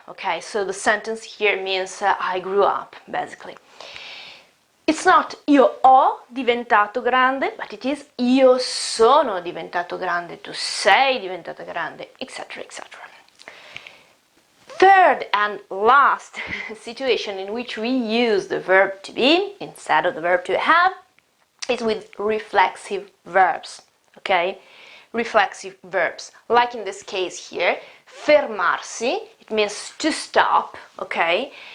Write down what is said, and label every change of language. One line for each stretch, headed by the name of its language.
English: Okay, so the sentence here means I grew up, basically. It's not
Italian: io ho diventato grande,
English: but it is
Italian: io sono diventato grande, tu sei diventata grande, etc., etc.
English: Third and last situation in which we use the verb to be instead of the verb to have is with reflexive verbs. Okay, reflexive verbs, like in this case here, fermarsi, it means to stop, okay.